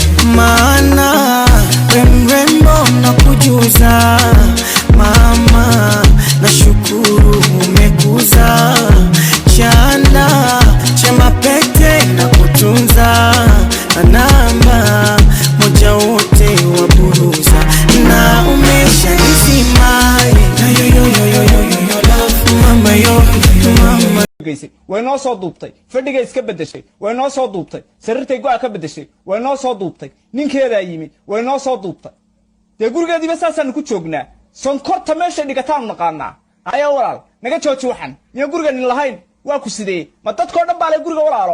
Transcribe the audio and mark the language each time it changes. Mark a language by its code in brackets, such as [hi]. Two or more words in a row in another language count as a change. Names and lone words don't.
[sw] Maana rembo na kujuza mama, nashukuru umekuza chanda chema pete na kutunza namba moja wote waburuza na umesha nizima [en] yo love [sw] mama yo mama [so] way noo soo duubtay fadhiga iska bedeshay way noo soo duubtay sariirtay go'a ka bedeshay way noo soo duubtay ninkeeda yimi way noo soo duubtay de gurigeediba saasaan ku joognaa sonkorta meesha dhigataan naqaanaa ayaa walaal naga jooji waxan iyo gurigan lahayn waa ku sidee ma dadkoo dhan baa leh guriga walaalo